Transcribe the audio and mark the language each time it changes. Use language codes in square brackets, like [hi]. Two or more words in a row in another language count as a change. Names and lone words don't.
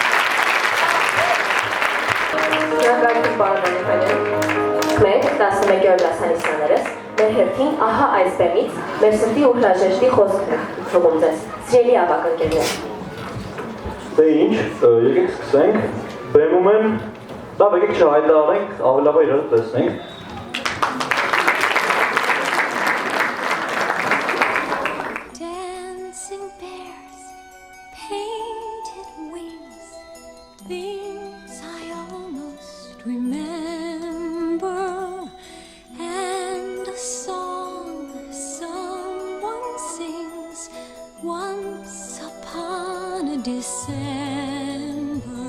[hy] Շնորհակալություն պարոն Անահիտյան։ Մենք 11-րդ դասանիսյաներս մեր հերթին ահա այս բեմից մեր սրտի ու հրաժեշտի խոսքն ենք թողում ձեզ։ Սիրելի ավակ ընկերներ։ Դե ինչ, եկեք սկսենք, բեմում եմ, լավ եկեք չհայտարարենք, ավելի լավ իրար տեսնենք։ [en] Dancing bears, painted wings, things I almost remember, and a song someone sings once upon a December.